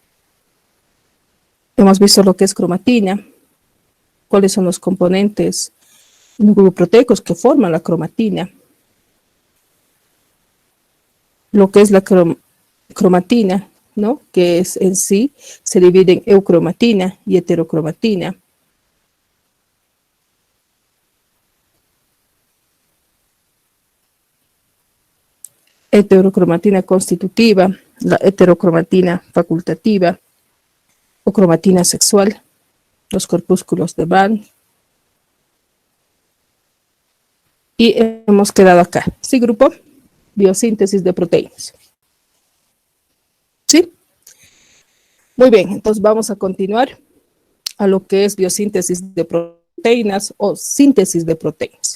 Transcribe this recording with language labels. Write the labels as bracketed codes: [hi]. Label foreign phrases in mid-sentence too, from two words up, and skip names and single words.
[es] Hemos visto lo que es cromatina, cuáles son los componentes nucleoproteicos que forman la cromatina, lo que es la cromatina, ¿no? Que es en sí, se divide en eucromatina y heterocromatina. Heterocromatina constitutiva, la heterocromatina facultativa, o cromatina sexual, los corpúsculos de Van. Y hemos quedado acá. ¿Sí, grupo? Biosíntesis de proteínas. ¿Sí? Muy bien, entonces vamos a continuar a lo que es biosíntesis de proteínas o síntesis de proteínas.